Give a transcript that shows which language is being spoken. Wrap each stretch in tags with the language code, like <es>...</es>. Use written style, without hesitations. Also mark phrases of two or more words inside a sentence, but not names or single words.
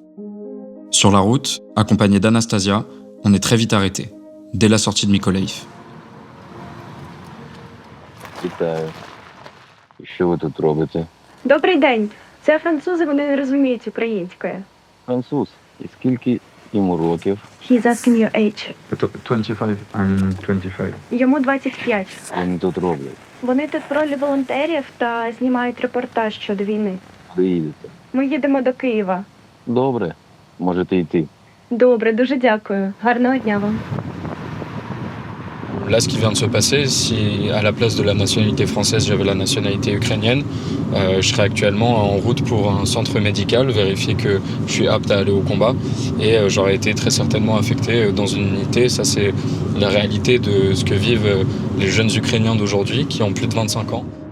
<fr>Sur la route, accompagné d'Anastasia, on est très vite arrêté, dès la sortie de Mykolaiv.</fr> <uk>Вітаю. Що ви тут робите? Добрий день. Це французи, вони не розуміють української. Француз. І скільки йому років?</uk> <en>He's asking your age. 25 and 25.</en> <uk>Йому 25. Вони тут роблять? Вони тут в ролі волонтерів та знімають репортаж щодо війни. Куди їдете? Ми їдемо до Києва. Добре. Можете йти. Добре, дуже дякую. Гарного дня вам.</uk> <fr>Là, ce qui vient de se passer, si à la place de la nationalité française, j'avais la nationalité ukrainienne, je serais actuellement en route pour un centre médical, vérifier que je suis apte à aller au combat, et j'aurais été très certainement affecté dans une unité. Ça, c'est la réalité de ce que vivent les jeunes Ukrainiens d'aujourd'hui qui ont plus de 25 ans.</fr>